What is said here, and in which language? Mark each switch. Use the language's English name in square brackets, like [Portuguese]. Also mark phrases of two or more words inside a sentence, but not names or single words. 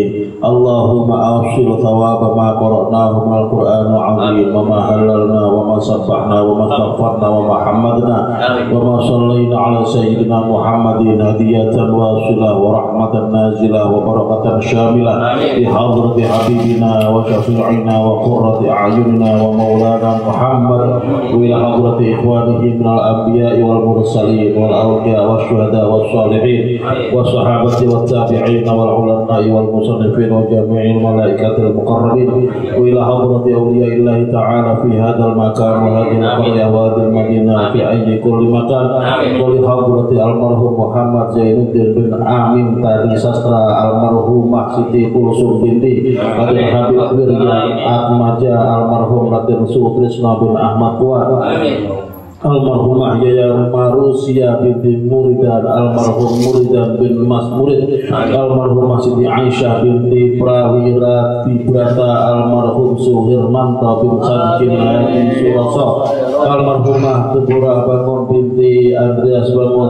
[Arabic] اللهم أوصل ثواب ما قرأناه من القرآن العظيم وما هللنا وما سبحنا وما استغفرنا وما حمدنا وما صلينا على سيدنا محمد هدية واصلة ورحمة نازلة وبركة شاملة بحضرة حبيبنا وشفيعنا وقرة أعيننا ومولانا محمد وإلى حضرة إخوانه من الأنبياء والمرسلين والأولياء والشهداء والصالحين والصحابة والتابعين التابعين والعلماء والمصنفين وجميع الملائكة المقربين وإلى حضرة أولياء الله تعالى في هذا المكان وهذه القرية وهذه المدينة في أي كل مكان ولحضرة المرحوم محمد Zainuddin bin Amin Tari Sastra almarhumah Siti Kulsum binti Raden Habib Wirya Atmaja almarhum Raden Sutrisno bin Ahmad Kuat almarhumah Yaya Marusia binti Muridan almarhum Muridan bin Mas Murid almarhumah Siti Aisyah binti Prawira Tibrata almarhum Suhirmanto bin Sadkin bin Suroso almarhumah Tebura Bangun binti Andreas Bangun